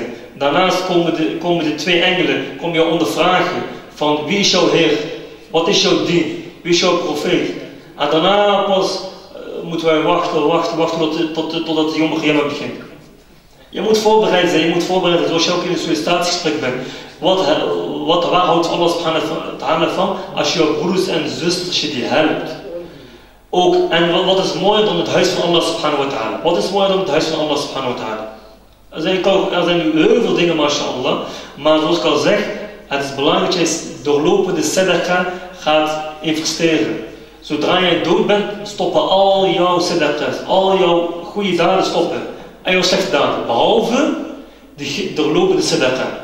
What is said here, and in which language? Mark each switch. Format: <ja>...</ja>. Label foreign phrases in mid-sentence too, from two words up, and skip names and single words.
<nl>Daarnaast komen de twee engelen jou ondervragen van wie is jouw Heer, wat is jouw dien, wie is jouw profeet. En daarna pas moeten wij wachten totdat de</nl> <ar>Yom Qiyamah</ar> <nl>begint. Je moet voorbereid zijn, zoals je ook in een sollicitatiegesprek bent. Waar houdt</nl> <ar>Allah subhanahu wa ta'ala</ar> <nl>van als je broers en zusters je die helpt? Ook, en wat is mooier dan het huis van</nl> <ar>Allah subhanahu wa ta'ala?</ar> <nl>Wat is mooier dan het huis van</nl> <ar>Allah subhanahu wa ta'ala?</ar> <nl>Er zijn nu heel veel dingen, mashallah, maar zoals ik al zeg, het is belangrijk dat je doorlopende sadaqa gaat investeren. Zodra je dood bent, stoppen al jouw sadaqas, al jouw goede daden stoppen. En jouw slechte daden, behalve de doorlopende sadaqa.</nl>